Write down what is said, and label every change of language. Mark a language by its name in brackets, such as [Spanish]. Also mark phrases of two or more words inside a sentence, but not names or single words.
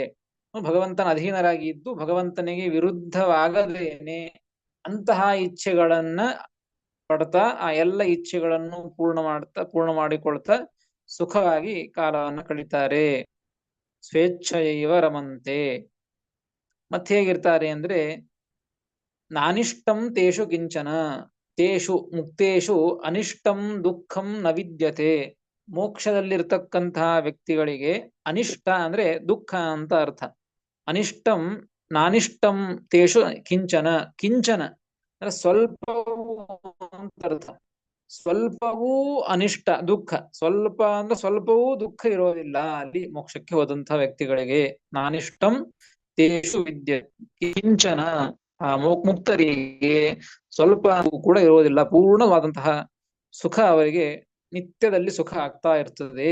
[Kannada] ಭಗವಂತನ ಅಧೀನರಾಗಿ ಇದ್ದು ಭಗವಂತನಿಗೆ ವಿರುದ್ಧವಾಗದೇನೆ ಅಂತಹ ಇಚ್ಛೆಗಳನ್ನ ಪಡ್ತಾ, ಆ ಎಲ್ಲ ಇಚ್ಛೆಗಳನ್ನು ಪೂರ್ಣ ಮಾಡಿಕೊಳ್ತಾ ಸುಖವಾಗಿ ಕಾಲವನ್ನು ಕಳೀತಾರೆ. [Sanskrit] ಸ್ವೇಚ್ಛೆಯೈವ ರಮಂತೆ. [Kannada] ಮತ್ತೆ ಹೇಗಿರ್ತಾರೆ ಅಂದ್ರೆ [Sanskrit] ನಾನಿಷ್ಟಂ ತೇಷು ಕಿಂಚನ, ತೇಷು ಮುಕ್ತೇಷು ಅನಿಷ್ಟಂ ದುಃಖಂ ನ ವಿದ್ಯತೆ. [Kannada] ಮೋಕ್ಷದಲ್ಲಿರ್ತಕ್ಕಂತಹ ವ್ಯಕ್ತಿಗಳಿಗೆ ಅನಿಷ್ಟ ಅಂದ್ರೆ ದುಃಖ ಅಂತ ಅರ್ಥ. [Sanskrit] ಅನಿಷ್ಟಂ ನಾನಿಷ್ಟಂ ತೇಷು ಕಿಂಚನ, [Kannada] ಕಿಂಚನ ಅಂದ್ರೆ ಸ್ವಲ್ಪವೂ ಅಂತ ಅರ್ಥ. ಸ್ವಲ್ಪವೂ ಅನಿಷ್ಟ ದುಃಖ, ಸ್ವಲ್ಪ ಅಂದ್ರೆ ಸ್ವಲ್ಪವೂ ದುಃಖ ಇರೋದಿಲ್ಲ ಅಲ್ಲಿ ಮೋಕ್ಷಕ್ಕೆ ಹೋದಂತಹ ವ್ಯಕ್ತಿಗಳಿಗೆ. [Sanskrit] ನಾನಿಷ್ಟಂ ತೇಷು ವಿದ್ಯೆ ಕಿಂಚನ, [Kannada] ಆ ಮುಕ್ತರಿಗೆ ಸ್ವಲ್ಪ ಕೂಡ ಇರೋದಿಲ್ಲ, ಪೂರ್ಣವಾದಂತಹ ಸುಖ ಅವರಿಗೆ ನಿತ್ಯದಲ್ಲಿ ಸುಖ ಆಗ್ತಾ ಇರ್ತದೆ.